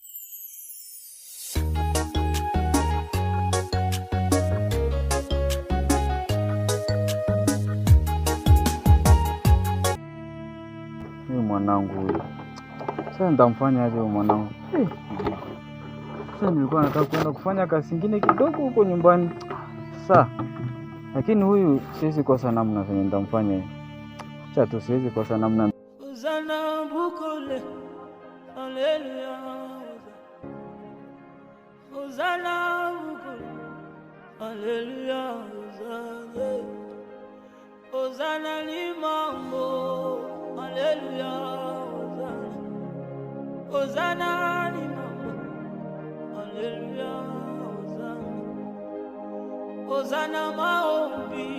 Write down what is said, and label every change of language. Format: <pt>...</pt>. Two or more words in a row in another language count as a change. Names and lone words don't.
<sw>Huyu mwanangu huyu. Sasa nitamfanya aje mwanangu? Sasa nilikuwa nataka kwenda kufanya kazi nyingine kidogo huko nyumbani. Sasa lakini huyu siwezi kosa namna venye nitamfanya. Acha tu, siwezi kosa namna. Hosanna bukole. Hallelujah. Hosanna bukole. Hallelujah. Hosanna ni mambo. Hallelujah. Hosanna ni mambo. Hallelujah. Hosanna maombi.</sw>